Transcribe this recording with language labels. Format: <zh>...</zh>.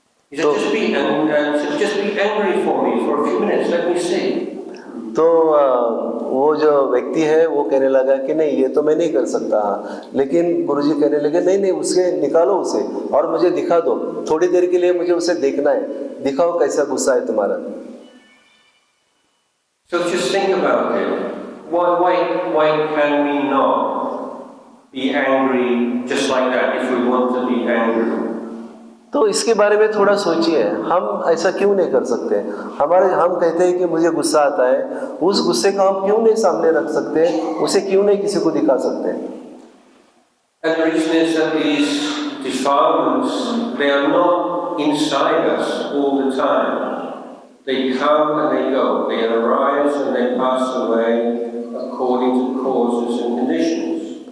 <en>He said, just be angry for me for a few minutes, let me see.</en> <hi>तो वो जो व्यक्ति है वो कहने लगा कि नहीं, ये तो मैं नहीं कर सकता। लेकिन गुरुजी कहने लगे नहीं नहीं, उसके निकालो उसे और मुझे दिखा दो, थोड़ी देर के लिए मुझे उसे देखना है, दिखाओ कैसा गुस्सा है तुम्हारा।</hi> <en>So just think about it. Why can we not be angry just like that if we want to be angry?</en> <hi>तो इसके बारे में थोड़ा सोचिए, हम ऐसा क्यों नहीं कर सकते? हम कहते हैं कि मुझे गुस्सा आता है, उस गुस्से को हम क्यों नहीं सामने रख सकते, उसे क्यों नहीं किसी को दिखा सकते?</hi> <en>And the reason is that these defilements, they are not inside us all the time. They come and they go, they arise and they pass away according to causes and conditions.</en>